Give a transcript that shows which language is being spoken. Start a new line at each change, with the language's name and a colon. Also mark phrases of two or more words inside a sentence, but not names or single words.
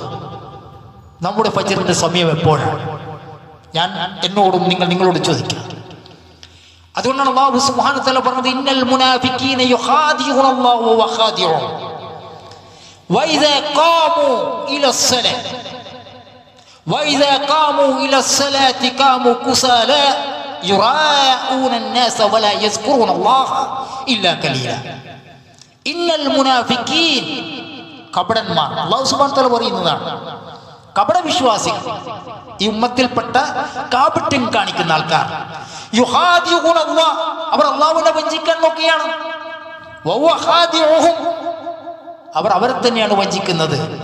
Malayalam: നമ്മുടെ ഫജ്റിന്റെ സമയം എപ്പോഴാണ്? ഞാൻ എന്നോടും നിങ്ങളോട് ചോദിക്കാം.
Arabic: അതുകൊണ്ടാണ് الله سبحانه وتعالى പറഞ്ഞത്, إن المنافقين يخادعون الله وهو خادعهم وإذا قاموا إلى الصلاة وإذا قاموا إلى الصلاة قاموا كسالى يراءون الناس ولا يذكرون الله إلا قليلا إن المنافقين കപടന്മാർ. الله سبحانه وتعالى
Malayalam: പറയുന്നതാണ്, കപട വിശ്വാസികൾ, ഈ ഉമ്മത്തിൽപ്പെട്ട കാപട്യം കാണിക്കുന്ന ആൾക്കാർ. യുഖാദിഊനല്ലാഹ്, അവർ അല്ലാഹുവിനെ വഞ്ചിക്കാൻ നോക്കുകയാണ്.
Arabic: وهو خادعهم,
Malayalam: അവർ അവരെ തന്നെയാണ് വഞ്ചിക്കുന്നത്.